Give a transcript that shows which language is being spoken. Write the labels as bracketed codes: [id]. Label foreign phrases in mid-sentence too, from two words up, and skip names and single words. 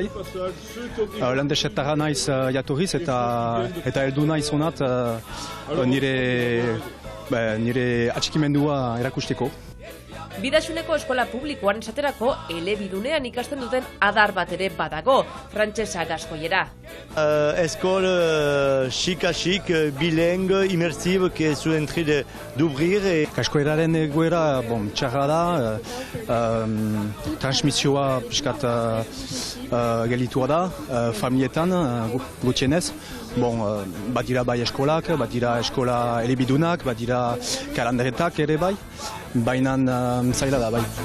[eu] Landesetara naiz jatorriz eta heldu naiz honat nire atxikimendua erakusteko. Bidaxuneko eskola publikoan esaterako elebidunean ikasten duten adar bat ere badago, frantsesa Gaskoiera. [fr] École chic, bilingue, immersive, qui est en train d'ouvrir. [eu] Gaskoieraren egoera txarra da, transmisioa piskat gelitua da, familietan gutxienez. Bat dira bai eskolak, bat dira eskola elebidunak, bat dira kalanderetak ere bai, baina zaila da bai.